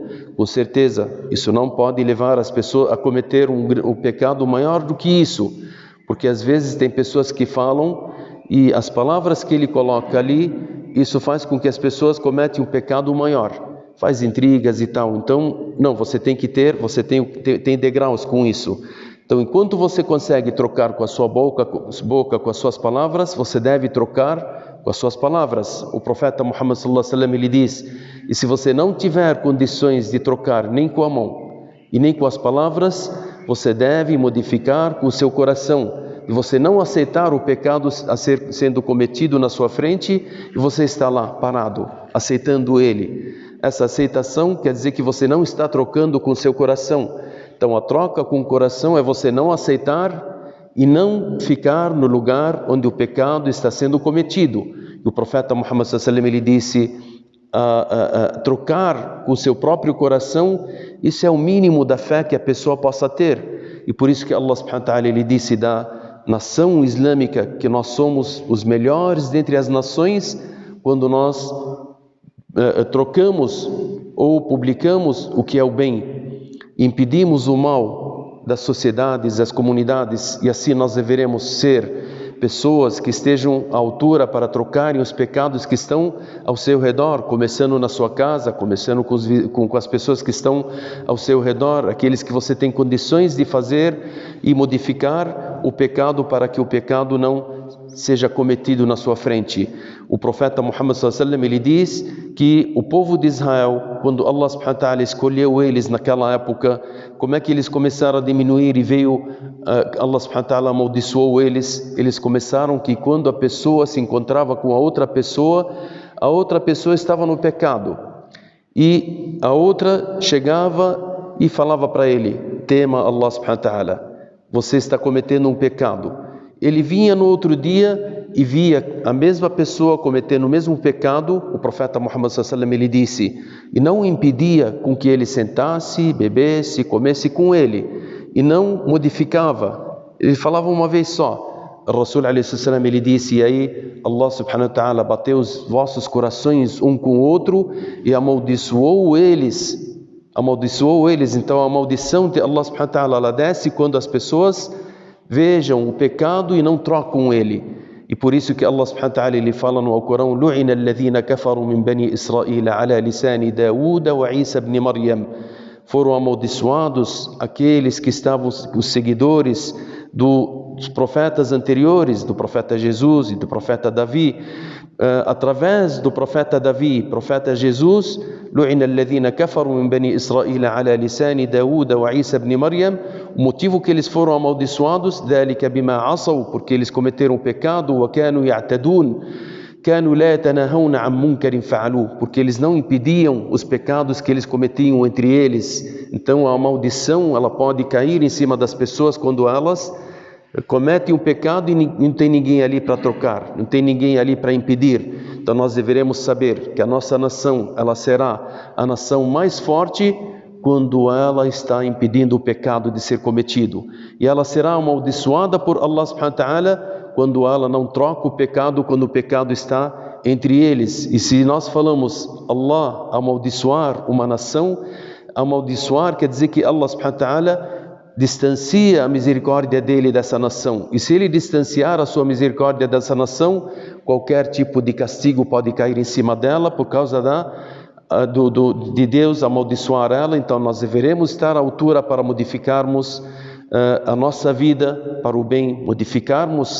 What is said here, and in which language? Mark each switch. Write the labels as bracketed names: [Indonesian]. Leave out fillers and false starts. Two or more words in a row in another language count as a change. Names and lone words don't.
[Portuguese] Com certeza, isso não pode levar as pessoas a cometer um pecado maior do que isso, porque às vezes tem pessoas que falam e as palavras que ele coloca ali, isso faz com que as pessoas cometam um pecado maior, faz intrigas e tal. Então, não, você tem tem degraus com isso. Então, enquanto você consegue trocar com a sua boca com as suas palavras, você deve trocar com as suas palavras. O profeta Muhammad [Arabic] صلى الله عليه وسلم, [Portuguese] ele diz: e se você não tiver condições de trocar nem com a mão e nem com as palavras, você deve modificar com o seu coração. E você não aceitar o pecado sendo cometido na sua frente, e você está lá parado, aceitando ele. Essa aceitação quer dizer que você não está trocando com o seu coração. Então a troca com o coração é você não aceitar e não ficar no lugar onde o pecado está sendo cometido. E o profeta Muhammad [Arabic] صلى الله عليه وسلم, [Portuguese] ele disse: trocar com o seu próprio coração, isso é o mínimo da fé que a pessoa possa ter. E por isso que [Arabic] الله سبحانه وتعالى, [Portuguese] ele disse da nação islâmica que nós somos os melhores dentre as nações quando nós trocamos ou publicamos o que é o bem, impedimos o mal das sociedades, das comunidades, e assim nós deveremos ser pessoas que estejam à altura para trocarem os pecados que estão ao seu redor, começando na sua casa, começando com as pessoas que estão ao seu redor, aqueles que você tem condições de fazer e modificar o pecado para que o pecado não seja cometido na sua frente. O profeta Muhammad [Arabic] صلى الله عليه وسلم, [Portuguese] ele diz que o povo de Israel, quando [Arabic] الله سبحانه وتعالى [Portuguese] escolheu eles naquela época, como é que eles começaram a diminuir e [Arabic] الله سبحانه وتعالى [Portuguese] amaldiçoou eles começaram que quando a pessoa se encontrava com a outra pessoa estava no pecado, e a outra chegava e falava para ele: tema [Arabic] الله سبحانه وتعالى, [Portuguese] você está cometendo um pecado. Ele vinha no outro dia e via a mesma pessoa cometendo o mesmo pecado, o profeta Muhammad [Arabic] صلى الله عليه وسلم, [Portuguese] ele disse, e não impedia com que ele sentasse, bebesse, comesse com ele, e não modificava. Ele falava uma vez só. O [Arabic] رسول عليه وسلم, [Portuguese] ele disse, e aí [Arabic] الله سبحانه وتعالى [Portuguese] bateu os vossos corações um com o outro e amaldiçoou eles. Então a maldição de [Arabic] الله سبحانه وتعالى, [Portuguese] ela desce quando as pessoas vejam o pecado e não trocam ele. E por isso que [Arabic] الله سبحانه وتعالى, [Portuguese] ele fala no Alcorão, [Arabic] لعن الذين كفروا من بني إسرائيل على لسان داوود وعيسى ابن مريم. [Portuguese] Foram amaldiçoados aqueles que estavam, os seguidores dos profetas anteriores, do profeta Jesus e do profeta Davi. Através do profeta Davi, profeta Jesus, [Arabic] لعن الذين كفروا من بني إسرائيل على لسان داوود وعيسى ابن مريم. [Portuguese] O motivo que eles foram amaldiçoados, [Arabic] ذلك بما عصوا, [Portuguese] porque eles cometeram o pecado, [Arabic] وكانوا يعتدون، كانوا لا يتناهون عن منكر فعلوه, [Portuguese] porque eles não impediam os pecados que eles cometiam entre eles. Então a maldição, ela pode cair em cima das pessoas quando elas cometem o pecado e não tem ninguém ali para trocar, não tem ninguém ali para impedir. Então nós deveremos saber que a nossa nação, ela será a nação mais forte quando ela está impedindo o pecado de ser cometido, e ela será amaldiçoada por [Arabic] الله سبحانه وتعالى [Portuguese] quando ela não troca o pecado, quando o pecado está entre eles. E se nós falamos Allah amaldiçoar uma nação, amaldiçoar quer dizer que [Arabic] الله سبحانه وتعالى [Portuguese] distancia a misericórdia dele dessa nação. E se ele distanciar a sua misericórdia dessa nação, qualquer tipo de castigo pode cair em cima dela por causa de Deus amaldiçoar ela. Então nós deveremos estar à altura para modificarmos a nossa vida para o bem, modificarmos.